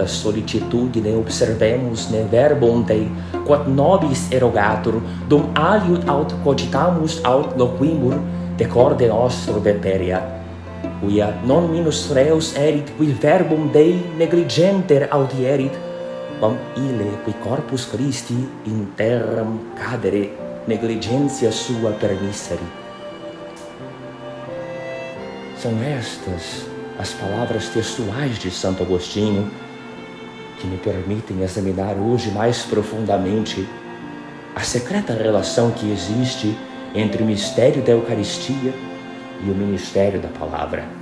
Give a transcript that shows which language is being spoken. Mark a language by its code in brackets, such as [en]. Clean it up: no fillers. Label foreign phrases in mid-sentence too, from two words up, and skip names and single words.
[la] solicitudine observemus ne verbum Dei, quod nobis erogatur, dum aliud aut cogitamus aut loquimur, decorde nostro deperia, quia non minus reus erit qui verbum Dei negligenter audierit, quam ille qui corpus Christi in terram cadere negligencia sua permisseri. [pt] São estas as palavras textuais de Santo Agostinho que me permitem examinar hoje mais profundamente a secreta relação que existe entre o mistério da Eucaristia e o ministério da palavra.